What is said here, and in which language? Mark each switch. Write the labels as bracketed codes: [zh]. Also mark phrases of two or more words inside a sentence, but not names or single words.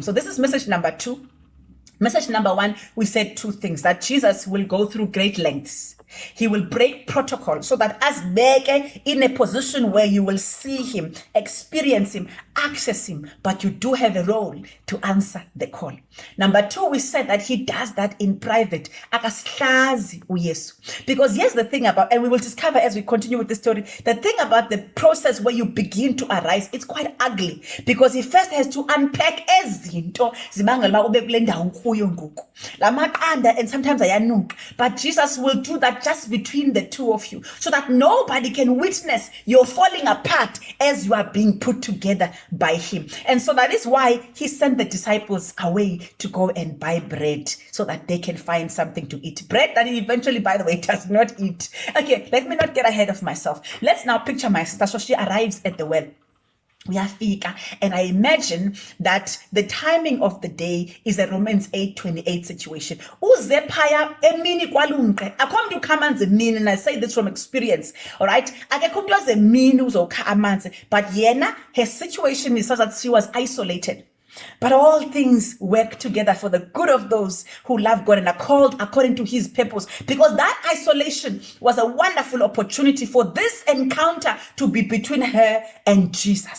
[en] So this is message number 2. Message number 1, we said 2 things: that Jesus will go through great lengths. He will break protocol so that us beke in a position where you will see him, experience him, access him, but you do have a role to answer the call. Number 2, we said that he does that in private. [xh] Akasihlazi uYesu. [en] Because here's the thing about, and we will discover as we continue with the story, the thing about the process where you begin to arise, it's quite ugly, because he first has to unpack [xh] ezinto zibangela ube kule ndawo ukuyo ngoku. Lamaqanda, [en] and sometimes ayanuka, but Jesus will do that just between the two of you, so that nobody can witness you're falling apart as you are being put together by him. And so that is why he sent the disciples away to go and buy bread, so that they can find something to eat. Bread that he eventually, by the way, does not eat. Okay, let me not get ahead of myself. Let's now picture my sister. So she arrives at the well. Uyafika, and I imagine that the timing of the day is a Romans 8:28 situation. [xh] Uze phaya emini kwalunqe. Akho mntu ukha amanzi emini, [en] and I say this from experience. All right, [xh] akekho mntu oze emini uzokha amanzi, but yena, [en] her situation is such that she was isolated. But all things work together for the good of those who love God and are called according to his purpose. Because that isolation was a wonderful opportunity for this encounter to be between her and Jesus.